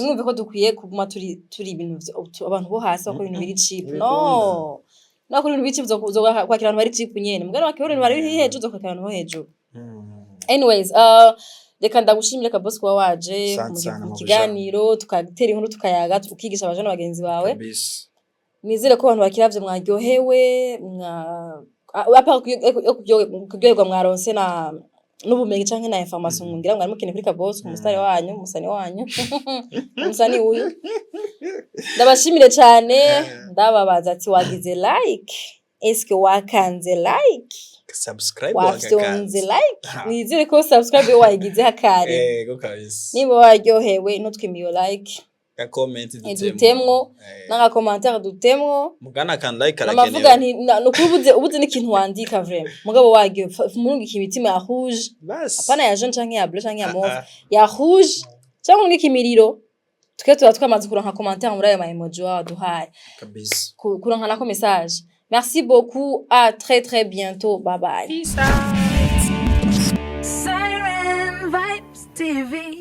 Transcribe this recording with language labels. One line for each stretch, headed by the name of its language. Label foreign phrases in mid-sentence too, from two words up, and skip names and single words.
Rundi: mwumve ko dukwiye kuguma turi ibintu abantu bo hasi bakora ibintu biri cheap no nakuri ibintu bici kwakira abantu bari cheap nyene mugana wakibona ibintu bari hejuru zokwakira abantu bo hejuru anyways reka ndagushimira Kaboss kuba waje mu kiganiro tukatera inkuru tukayaga tukigisha abajana bagenzi bawe nizere ko abantu bakiravye mwaryohewe kuryoherwa mwaronse n'ubumenyi canke na information ngira mwari mukene kuri Kaboss umusani wanyu umusani uyu ndabashimire cyane ndababaza ati wagize like eske wakanze like subscribe wakanze like nizere ko subscribe wayigize hakare go kabisa niba waryohewe nutwimiyo like comment dutemwo nanga commentaire dutemwo mugana kan like arakenewe amavuga nti ubuze n'ikintu wandika vraiment mugabo wagiye murunga ikibitima ya rouge apana ya jaune canke ya bleu canke ya mauve ya rouge cyangwa murunga ikimiriro tuketura twamaze kuronka commentaire muri ayo ma emoji waduhaye kabisa kuronka nako message
French: merci beaucoup à très bientôt
English: bye bye
Rundi: Siren Vibes TV